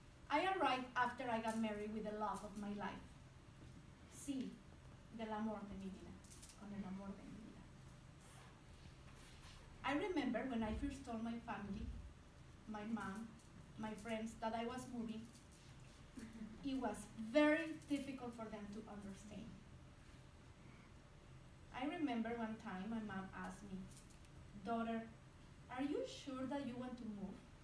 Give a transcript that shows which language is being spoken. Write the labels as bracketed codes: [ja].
[en] I arrived after I got married with the love of my life. [es] Sí, del amor de mi vida, con el amor de mi vida. [en] I remember when I first told my family, my mom, my friends, that I was moving, it was very difficult for them to understand. I remember one time my mom asked me, "Daughter, are you sure that you want to move?